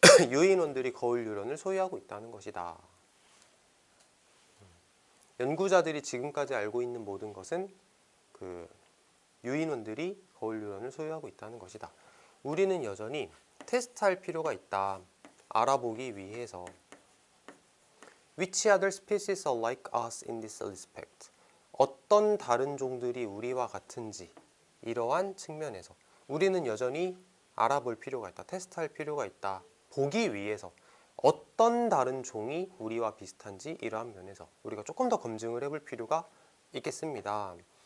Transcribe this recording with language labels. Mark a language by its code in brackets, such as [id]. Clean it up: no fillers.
[ko] 유인원들이 거울 뉴런을 소유하고 있다는 것이다. 연구자들이 지금까지 알고 있는 모든 것은 그 유인원들이 거울 뉴런을 소유하고 있다는 것이다. 우리는 여전히 테스트할 필요가 있다. 알아보기 위해서. [en] Which other species are like us in this respect? [ko] 어떤 다른 종들이 우리와 같은지, 이러한 측면에서 우리는 여전히 알아볼 필요가 있다. 테스트할 필요가 있다. 보기 위해서 어떤 다른 종이 우리와 비슷한지, 이러한 면에서 우리가 조금 더 검증을 해볼 필요가 있겠습니다.